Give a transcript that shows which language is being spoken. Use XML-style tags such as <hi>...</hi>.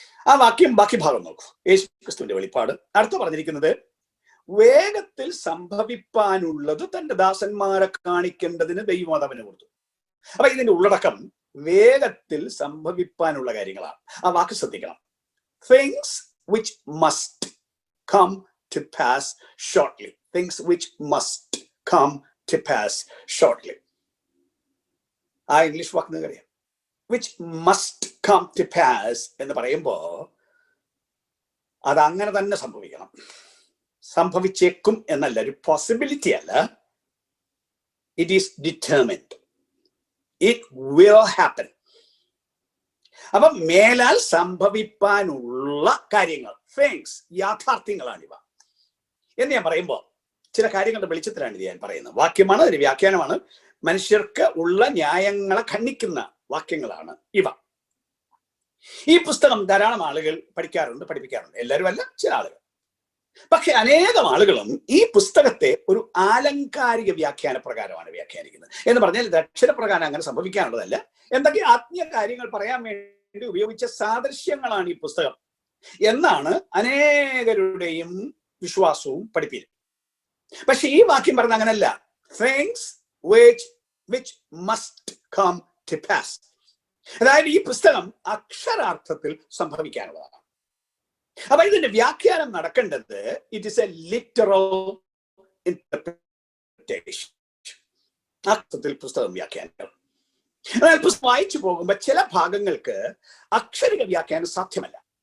<ml>ആ വാക്യം ബാക്കി ഭാഗം നോക്കൂ. യേശു ക്രിസ്തുവിന്റെ വെളിപ്പാട്. അടുത്ത പറഞ്ഞിരിക്കുന്നത്, വേഗത്തിൽ സംഭവിപ്പാനുള്ളത് തന്റെ ദാസന്മാരെ കാണിക്കേണ്ടതിന് ദൈവം അതവന് കൊടുത്തു. അപ്പൊ ഇതിന്റെ ഉള്ളടക്കം വേഗത്തിൽ സംഭവിപ്പാനുള്ള കാര്യങ്ങളാണ്. ആ വാക്ക് ശ്രദ്ധിക്കണം.</ml> <en>Things which must come to pass shortly. Things which must come to pass shortly.</en> <ml>ആ ഇംഗ്ലീഷ് വാക്ക് നിങ്ങൾക്കറിയാം.</ml> <en>which must come to pass</en> <ml>എന്ന് പറയുമ്പോ അത് അങ്ങനെ തന്നെ സംഭവിക്കണം. സംഭവിച്ചേക്കും എന്നല്ല, ഒരു പോസിബിലിറ്റി അല്ല.</ml> <en>It is determined. It will happen.</en> <ml>അപ്പൊ മേലാൽ സംഭവിപ്പാനുള്ള കാര്യങ്ങൾ, തിങ്സ്, യാഥാർത്ഥ്യങ്ങളാണിവ എന്ന് ഞാൻ പറയുമ്പോൾ ചില കാര്യങ്ങളുടെ വെളിച്ചത്തിലാണ് ഇത് ഞാൻ പറയുന്നത്. വാക്യമാണ്, ഒരു വ്യാഖ്യാനമാണ്. മനുഷ്യർക്ക് ഉള്ള ന്യായങ്ങളെ ഖണ്ഡിക്കുന്ന വാക്യങ്ങളാണ് ഇവ. ഈ പുസ്തകം ധാരാളം ആളുകൾ പഠിക്കാറുണ്ട്, പഠിപ്പിക്കാറുണ്ട്. എല്ലാവരും അല്ല, ചില ആളുകൾ. പക്ഷെ അനേകം ആളുകളും ഈ പുസ്തകത്തെ ഒരു ആലങ്കാരിക വ്യാഖ്യാന പ്രകാരമാണ് വ്യാഖ്യാനിക്കുന്നത്. എന്ന് പറഞ്ഞാൽ ഇത് അക്ഷരപ്രകാരം അങ്ങനെ സംഭവിക്കാനുള്ളതല്ല. എന്തൊക്കെ ആത്മീയ കാര്യങ്ങൾ പറയാൻ വേണ്ടി ഉപയോഗിച്ച സാദൃശ്യങ്ങളാണ് ഈ പുസ്തകം എന്നാണ് അനേകരുടെയും വിശ്വാസവും പഠിപ്പിക്കും. പക്ഷെ ഈ വാക്യം പറഞ്ഞ അങ്ങനല്ല.</ml> <en>Things which must come to pass.</en> <ml>അതായത് ഈ പുസ്തകം അക്ഷരാർത്ഥത്തിൽ സംഭവിക്കാനുള്ളതാണ്. അപ്പൊ ഇതിന്റെ വ്യാഖ്യാനം നടക്കേണ്ടത്</ml> <en>It is a literal interpretation.</en> <ml>അർത്ഥത്തിൽ പുസ്തകം വ്യാഖ്യാനിക്കണം. എന്നാൽ പുസ്തകം വായിച്ചു പോകുമ്പോൾ ചില ഭാഗങ്ങൾക്ക് അക്ഷരിക വ്യാഖ്യാനം സാധ്യമല്ല.</ml>